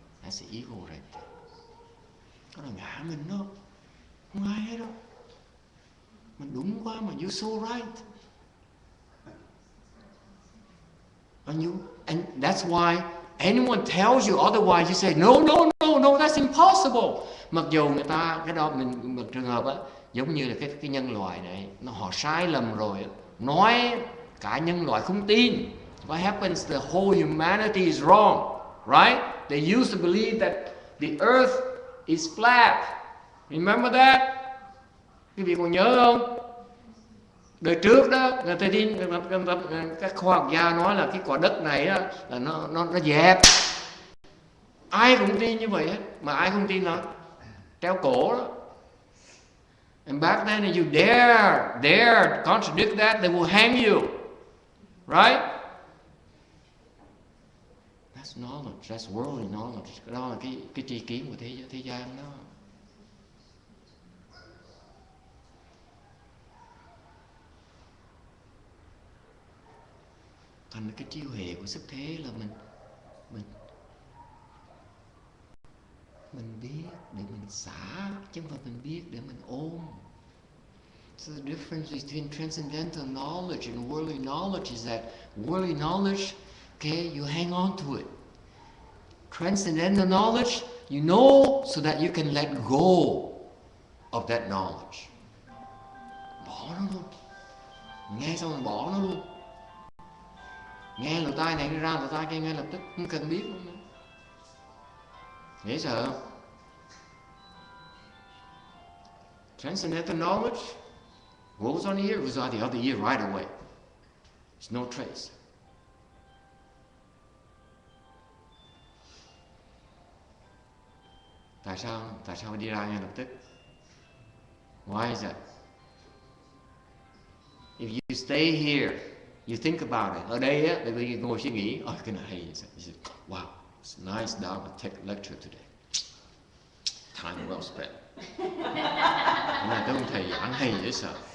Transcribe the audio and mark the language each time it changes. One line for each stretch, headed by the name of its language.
English: That's the ego right there.
Vietnamese: Đó là ngã mình đó. Không ai hết đâu. Mình đúng quá mà
English: you're so right. And that's why anyone tells you otherwise, you say, no, that's impossible.
Vietnamese: Mặc dù người ta, cái đó mình một trường hợp á, giống như là cái nhân loại này, họ sai lầm rồi, nói cả nhân loại không tin.
English: What happens? The whole humanity is wrong, right? They used to believe that the earth is flat. Remember that?
Vietnamese: Quý vị còn nhớ không? Đời trước đó, người ta đi, các khoa học gia nói là cái quả đất này đó, là nó dẹp. Ai cũng tin như vậy hết, mà ai không tin nó treo cổ đó.
English: And back then, if you dare contradict that, they will hang you, right? That's knowledge, that's worldly knowledge.
Vietnamese: Đó là cái tri kiến của thế gian đó. Thành cái trí huệ của sức thế là mình biết để mình xả, chứ không phải mình biết để mình ôm.
English: So the difference between transcendental knowledge and worldly knowledge is that worldly knowledge, okay, you hang on to it. Transcendental knowledge, you know so that you can let go of that knowledge.
Vietnamese: Bỏ nó luôn. Nghe xong rồi bỏ nó luôn. Nghe lỗ tai này ra lỗ tai kia ngay lập tức, không cần biết luôn nữa. Dễ sợ không?
English: Transcendental knowledge goes on here, goes on the other ear right away. There's no trace.
Vietnamese: Tại sao đi ra ngay lập tức?
English: Why is that? If you stay here, you think about it.
Vietnamese: Ở đây á, bởi vì ngồi suy nghĩ, cái này hay.
English: Wow, it's nice Dharma lecture today. Time well spent.
Vietnamese: này tới ông thầy giảng hay dễ sợ.